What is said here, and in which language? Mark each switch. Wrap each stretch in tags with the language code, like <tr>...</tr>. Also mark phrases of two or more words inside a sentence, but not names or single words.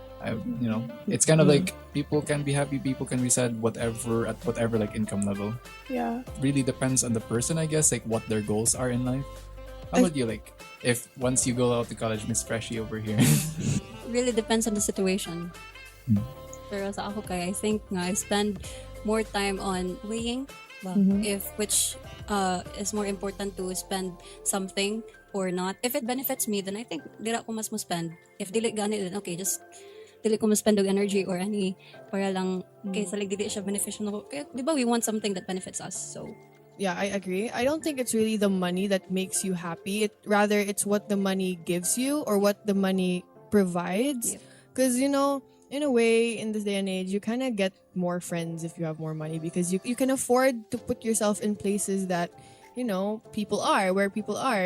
<en>It's kind of like people can be happy, people can be sad, whatever at whatever like income level. Yeah. Really depends on the person, I guess, like what their goals are in life. How about you, like, if once you go out to college, Miss Freshy over here? Really depends on the situation.</en> <ceb>Pero sa ako kaya,</ceb> <en>I think I spend more time on weighing if which is more important to spend something or not. If it benefits me, then I think</en> <ceb>dila ko mas mo</ceb> <en>spend. If</en> <ceb>dili gani,</ceb> <en>then okay, just</en> <ceb>dili ko</ceb> <en>spend og energy or any</en> <ceb>para lang kaysa</ceb> <en>like</en> <ceb>dili siya</ceb> <en>beneficial</en> <ceb>na ko.</ceb> <tl>Kaya, di ba</tl> <en>we want something that benefits us, so Yeah, I agree. I don't think it's really the money that makes you happy. Rather, it's what the money gives you or what the money provides. Because, in a way, in this day and age, you kind of get more friends if you have more money because you can afford to put yourself in places that, people are, where people are.</en>